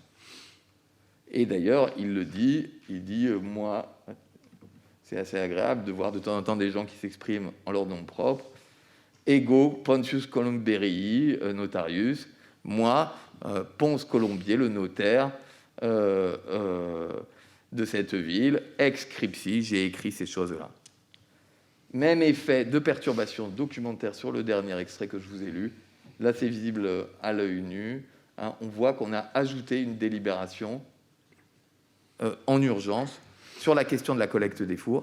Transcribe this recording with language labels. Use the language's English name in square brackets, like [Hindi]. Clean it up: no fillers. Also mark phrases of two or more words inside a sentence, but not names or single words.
[French] Et d'ailleurs, il dit, moi, c'est assez agréable de voir de temps en temps des gens qui s'expriment en leur nom propre. [Latin] Ego Pontius Columberii, notarius. [French] Moi, Ponce Colombier, le notaire de cette ville, [Latin] ex scripsi, [French] j'ai écrit ces choses-là. Même effet de perturbation documentaire sur le dernier extrait que je vous ai lu. Là, c'est visible à l'œil nu. Hein, on voit qu'on a ajouté une délibération en urgence sur la question de la collecte des fours.